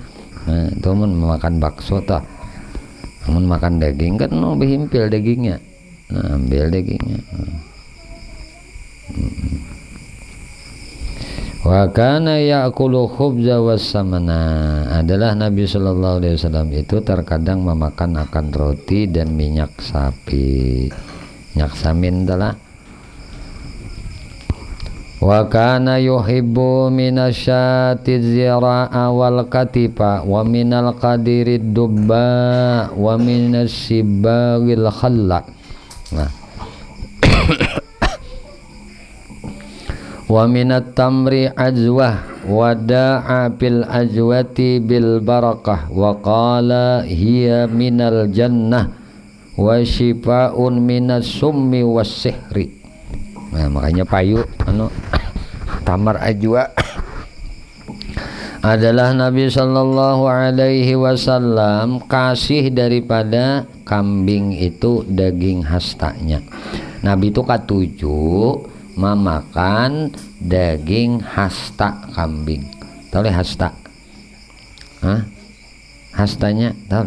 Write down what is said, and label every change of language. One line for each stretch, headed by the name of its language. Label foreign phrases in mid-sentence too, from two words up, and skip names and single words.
Banjar: Nah, itu memakan bakso toh. Namun makan daging kan bihimpil dagingnya. Nah, ambil dagingnya.
Arabic: وكان يأكل الخبز والسمن.
Banjar: Adalah Nabi
Arabic: صلى الله عليه وسلم
Banjar: itu terkadang memakan akan roti dan minyak sapi. Minyak samin adalah
Arabic: وكان يحب من الشاة الذراع والكتف ومن القدر الدباء ومن الصباغ الخل. Nah. ومن التمر العجوة ودعا بالعجوة بالبركة وقال هي من الجنة وشفاء من السم والسحر.
Banjar: Nah, makanya payu
Arabic: تمر عجوة
Banjar: adalah Nabi
Arabic: صلى الله عليه وسلم
Banjar: kasih daripada kambing itu daging hastanya. Nabi itu katuju memakan daging hasta kambing. Tahu le hasta? Hah? Hastanya tahu le?